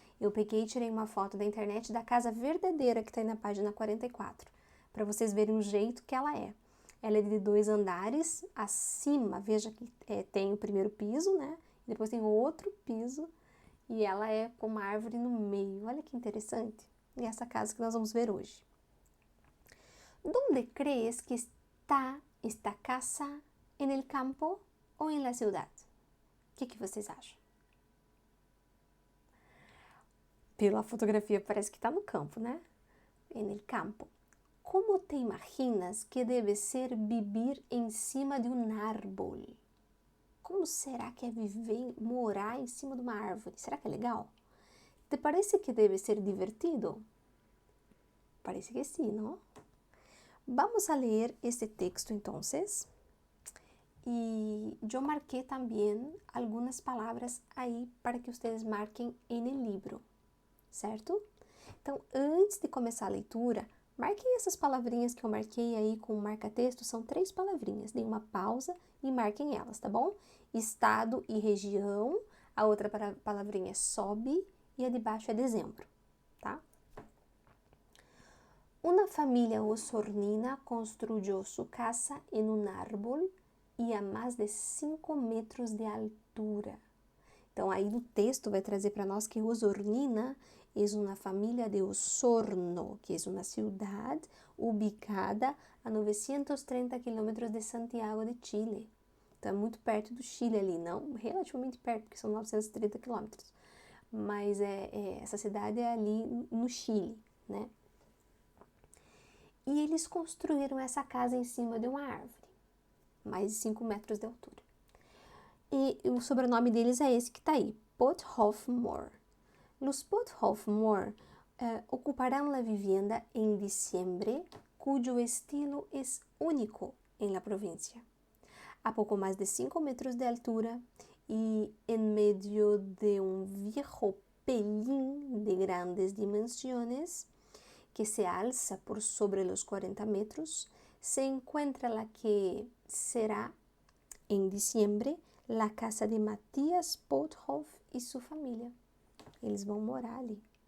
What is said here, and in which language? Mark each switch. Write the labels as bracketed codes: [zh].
[pt] Eu peguei e tirei uma foto da internet da casa verdadeira que está aí na página 44, para vocês verem o jeito que ela é. Ela é de 2 andares, acima, veja que tem o primeiro piso, né? Depois tem outro piso e ela é com uma árvore no meio. Olha que interessante. E essa casa que nós vamos ver hoje. [es] ¿Dónde crees que está esta casa? ¿En el campo ou en la ciudad? [pt] O que vocês acham? Pela fotografia parece que está no campo, né? [es] En el campo. Como te imaginas que [pt] deve ser [es] vivir [pt] em cima de um [es] árbol? [pt] Como será que é viver, morar em cima de uma árvore? Será que é legal? [es] ¿Te parece que [pt] deve ser divertido? Parece que sim, não? [es] Vamos a leer este texto entonces. Y yo marqué también algunas palabras aí para que [pt] vocês marquem [es] en el libro, certo? [pt] Então, antes de começar a leitura, marquem essas palavrinhas que eu marquei aí com o marca-texto, são 3 palavrinhas. Deem uma pausa e marquem elas, tá bom? Estado e região, a outra palavrinha é sobe e a de baixo é dezembro, tá? [es] Una familia osornina construyó su casa en un árbol e a mais de 5 metros de altura. [pt] Então, aí no texto vai trazer para nós que Osornina é uma família de Osorno, que é uma cidade ubicada a 930 quilômetros de Santiago de Chile. Então, é muito perto do Chile ali, não relativamente perto, porque são 930 quilômetros. Mas essa cidade é ali no Chile, né? E eles construíram essa casa em cima de uma árvore, mais de 5 metros de altura. E o sobrenome deles é esse que está aí, Pothoff-Moore. [es] Los Pothoff-Moore ocuparán la vivienda en diciembre, cuyo estilo es único en la provincia. A poco más de 5 metros de altura y en medio de un viejo pelín de grandes dimensiones que se alza por sobre los 40 metros, se encuentra la que será en diciembre la casa de Matías Pothoff [pt] e sua família. Eles vão morar ali.